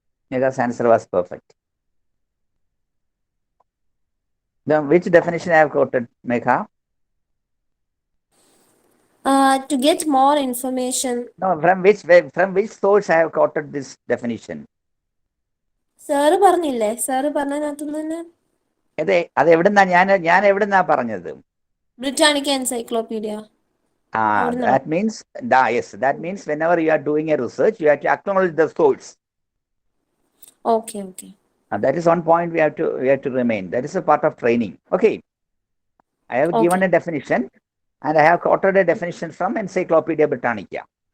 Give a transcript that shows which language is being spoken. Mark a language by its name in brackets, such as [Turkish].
[English] Megha's answer was perfect. Then which definition I have quoted, Megha? To get more information. No, from which source I have quoted this definition? [Malayalam] Sir പറഞ്ഞില്ലേ sir പറഞ്ഞതിനകത്തുനിന്ന് തന്നെ അത് എവിടുന്നാ ഞാൻ എവിടുന്നാ പറഞ്ഞത്? Britannica encyclopedia. [English] That means yes, that means whenever you are doing a research, you have to acknowledge the source. Okay. And that is one point we have to remain. That is a part of training. Okay. I have given a definition, and I have quoted a definition from Encyclopedia Britannica.